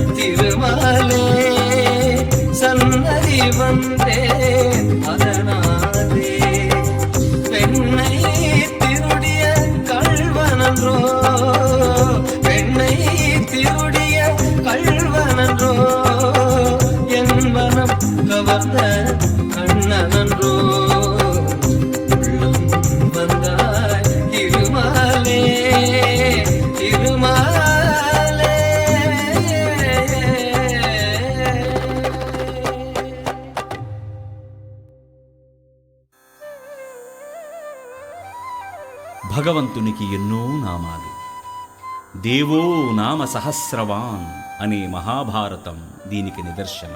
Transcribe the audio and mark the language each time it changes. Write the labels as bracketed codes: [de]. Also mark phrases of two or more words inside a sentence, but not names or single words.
[ta] திருமாலே சன்னதி வந்தேன் அதனாலே பெண்ணை திருடிய கள்வனன்றோ பெண்ணை திருடிய கள்வனன்றோ என் மனம் கவர்ந்த கண்ணனன்றோ உள்ளம் வந்தாய் திருமாலே திருமாலே. [te] భగవంతునికి ఎన్నో నామాలు. [sa] దేవో నామ సహస్రవాన్ [te] అనే మహాభారతం దీనికి నిదర్శనం.